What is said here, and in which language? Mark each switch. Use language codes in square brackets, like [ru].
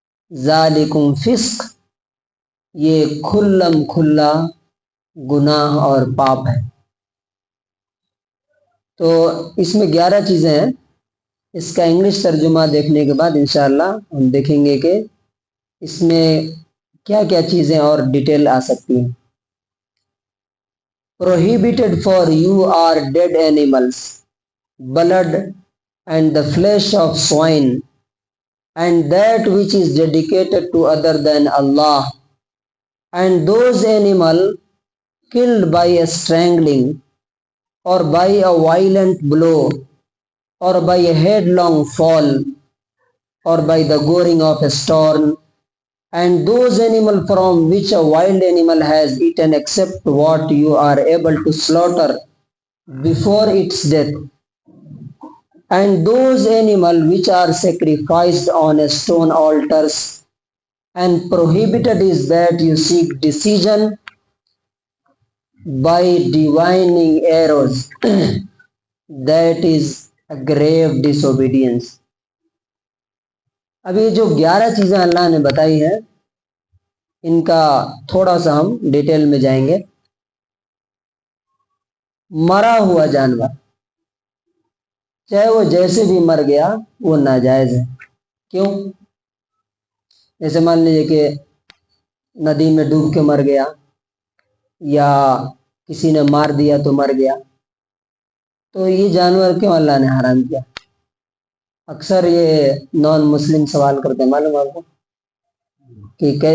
[ar] ذالکم فسق، [ur] یہ کھلم کھلا گناہ اور پاپ ہے. تو اس میں 11 چیزیں ہیں. اس کا انگلش ترجمہ دیکھنے کے بعد انشاءاللہ ہم دیکھیں گے کہ اس میں کیا کیا چیزیں اور ڈیٹیل آ سکتی ہیں. [en] Prohibited for you are dead animals, blood and the flesh of swine, and that which is dedicated to other than Allah, and those animals killed by a strangling, or by a violent blow, or by a headlong fall, or by the goring of a storm, and those animals from which a wild animal has eaten except what you are able to slaughter before its death, and those animals which are sacrificed on a stone altars, and prohibited is that you seek decision by divining arrows. That is a grave disobedience. [ur] اب یہ جو 11 چیزیں اللہ نے بتائی ہیں ان کا تھوڑا سا ہم ڈیٹیل میں جائیں گے. مرا ہوا جانور، چاہے وہ جیسے بھی مر گیا وہ ناجائز ہے۔ کیوں؟ جیسے مان لیجیے کہ ندی میں ڈوب کے مر گیا یا کسی نے مار دیا تو مر گیا، تو یہ جانور کیوں اللہ نے حرام کیا؟ اکثر یہ نان مسلم سوال کرتے ہیں، معلوم آپ کو کہ